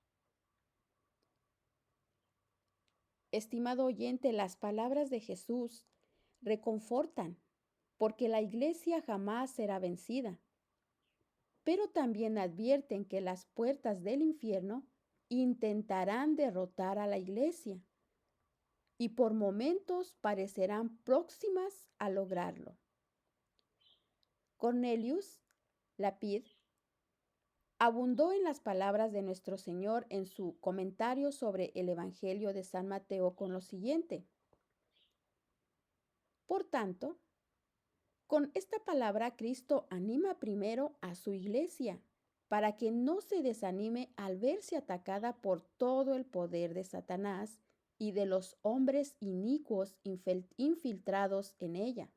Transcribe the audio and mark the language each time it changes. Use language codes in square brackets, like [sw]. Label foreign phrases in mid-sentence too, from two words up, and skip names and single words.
[es] Estimado oyente, las palabras de Jesús reconfortan, porque la iglesia jamás será vencida. Pero también advierten que las puertas del infierno intentarán derrotar a la iglesia y por momentos parecerán próximas a lograrlo. Cornelius Lapide abundó en las palabras de nuestro Señor en su comentario sobre el Evangelio de San Mateo con lo siguiente. Por tanto, con esta palabra Cristo anima primero a su iglesia para que no se desanime al verse atacada por todo el poder de Satanás y de los hombres inicuos infiltrados en ella.